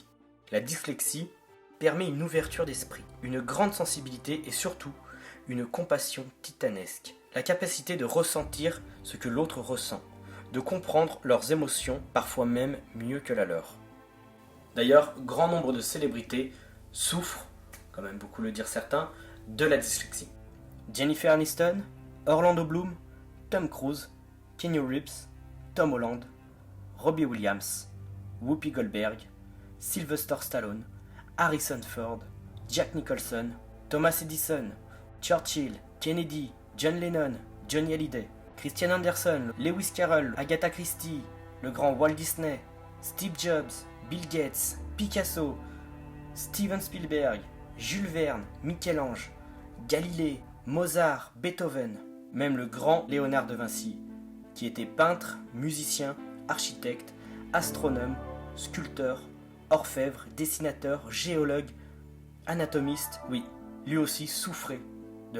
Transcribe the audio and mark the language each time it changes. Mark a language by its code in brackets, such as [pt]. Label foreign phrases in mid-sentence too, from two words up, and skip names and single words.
[fr] La dyslexie permet une ouverture d'esprit, une grande sensibilité et surtout une compassion titanesque. La capacité de ressentir ce que l'autre ressent, de comprendre leurs émotions, parfois même mieux que la leur. D'ailleurs, grand nombre de célébrités souffrent, comme aiment beaucoup le dire certains, de la dyslexie. Jennifer Aniston, Orlando Bloom, Tom Cruise, Keanu Reeves, Tom Holland, Robbie Williams, Whoopi Goldberg, Sylvester Stallone, Harrison Ford, Jack Nicholson, Thomas Edison, Churchill, Kennedy, John Lennon, Johnny Hallyday, Christian Anderson, Lewis Carroll, Agatha Christie, le grand Walt Disney, Steve Jobs, Bill Gates, Picasso, Steven Spielberg, Jules Verne, Michel-Ange, Galilée, Mozart, Beethoven, même le grand Léonard de Vinci, qui était peintre, musicien, architecte, astronome, sculpteur, orfèvre, dessinateur, géologue, anatomiste, oui, lui aussi souffrait de la dyslexie.